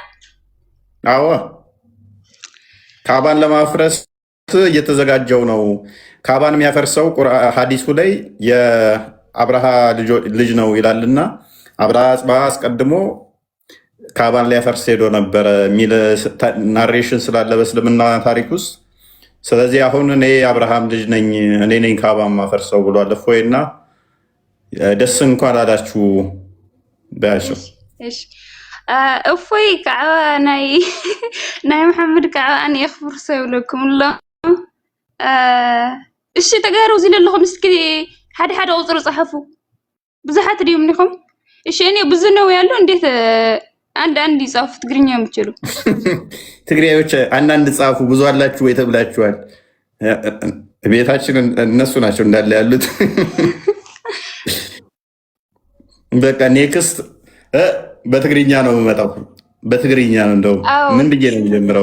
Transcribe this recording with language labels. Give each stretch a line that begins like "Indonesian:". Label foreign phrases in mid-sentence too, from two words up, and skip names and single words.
Amharic: አዎ ካባን ለማፍረስ እየተዘጋጀው ነው። ካባን የሚያፈርሰው ሐዲሱ ላይ የአብርሃ ልጅ ነው ይላልና አብርሃ አጽብሃ አስቀድሞ ካባን ሊያፈርስ ሄዶ ነበረ የሚል ናሬሽን ስላለ በእስልምና ታሪክ ውስጥ። ስለዚህ አሁን እኔ የአብርሃም ልጅ ነኝ፣ እኔ ነኝ ካባን ማፈርሰው ብሏል እፎይና ደስ እንኳን አላችሁ በያቸው።
Tigrinya: እፎይ ከዓ ናይ መሐመድ ከዓ ኣነ የኽፍርሶ ይብለኩም ኣሎ። እሺ ተጋሩ እዚ ዘለኹም እስኪ ሓደ ሓደ ቁፅሪ ፃሓፉ። ብዙሓት ድዮም ኒኹም?
Amharic: እሺ እኔ ብዙ ነው ያለው። እንዴት አንድ ይጻፉ? ትግርኛ የምትችሉ ትግሬዎች አንዳንድ ጻፉ። ብዙ አላችሁ ወይ ተብላችኋል። ቤታችን እነሱ ናቸው እንዳለ ያሉት። በቃ ኔክስት በትግርኛ ነው የምመጣው። በትግርኛ ነው እንደው ምን ብዬ ነው የሚጀምረው?